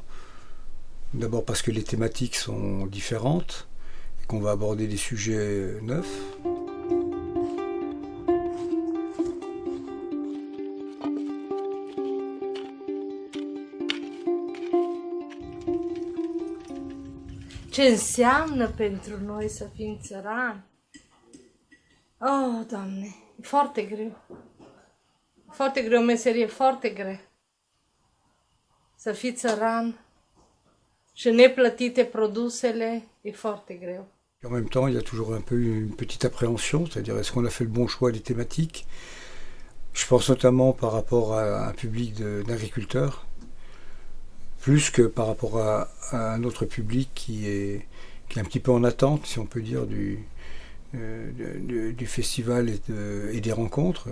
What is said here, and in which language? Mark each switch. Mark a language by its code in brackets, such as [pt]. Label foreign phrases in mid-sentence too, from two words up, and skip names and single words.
[fr] D'abord parce que les thématiques sont différentes et qu'on va aborder des sujets neufs. [ro] Ce înseamnă pentru noi să fim țărani? Oh, Doamne, e foarte greu. Foarte greu, o meserie foarte grea. Să fii țăran și neplătite produsele e foarte greu. [fr] En même temps, il y a toujours un peu une petite appréhension, c'est-à-dire est-ce qu'on a fait le bon choix des thématiques? Je pense notamment par rapport à un public d'agriculteurs, plus que par rapport à un autre public qui est un petit peu en attente, si on peut dire, du festival et des rencontres.